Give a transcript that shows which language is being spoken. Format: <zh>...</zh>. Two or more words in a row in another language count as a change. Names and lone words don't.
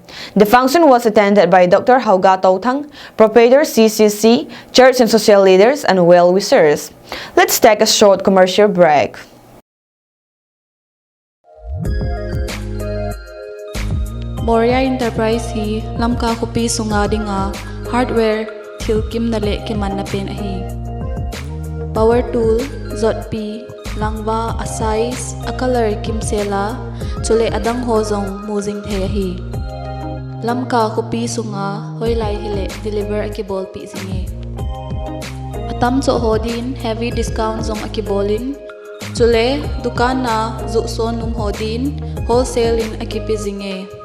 <en>The function was attended by Dr. Hauga Tautang, Proprietor CCC, church and social leaders, and well-wishers. Let's take a short commercial break.</en> <tcz>Moria Enterprise hi lamka kopi sunga dinga hardware thilkim nale kiman na pen ahi</tcz> <en>power tool</en> <tcz>zotpi langwa asais a color kimsela chule adang hozong muzing the ahi lamka kopi sunga hoilai hile deliver akibol pi zingi atam cho hodin</tcz> <en>heavy discount</en> <tcz>zong akibolin chule dukan na zuson num hodin wholesale in akipi zingi</tcz>